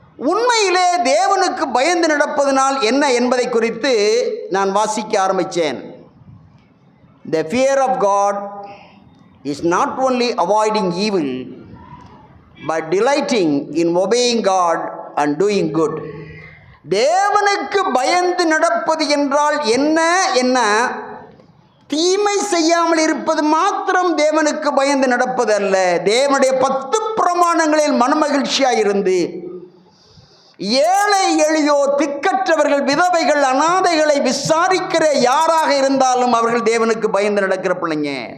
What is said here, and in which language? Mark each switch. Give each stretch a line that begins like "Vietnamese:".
Tamil: உண்மையிலே தேவனுக்கு பயந்து நடப்பதனால் என்ன என்பதை குறித்து நான் வாசிக்க ஆரம்பித்தேன்.
English: The fear of God is not only avoiding evil but delighting in obeying God and doing good.
Tamil: தேவனுக்கு பயந்து நடப்பது என்றால் என்ன? தீமை செய்யாமல் இருப்பது மாத்திரம் தேவனுக்கு பயந்து நடப்பது அல்ல. தேவனுடைய 10 பிரமாணங்களில் மனமகிழ்ச்சியாக இருந்து ஏழை எளியோர், திக்கற்றவர்கள், விதவைகள், அனாதைகளை விசாரிக்கிற யாராக இருந்தாலும் அவர்கள் தேவனுக்கு பயந்து நடக்கிற பிள்ளைங்க.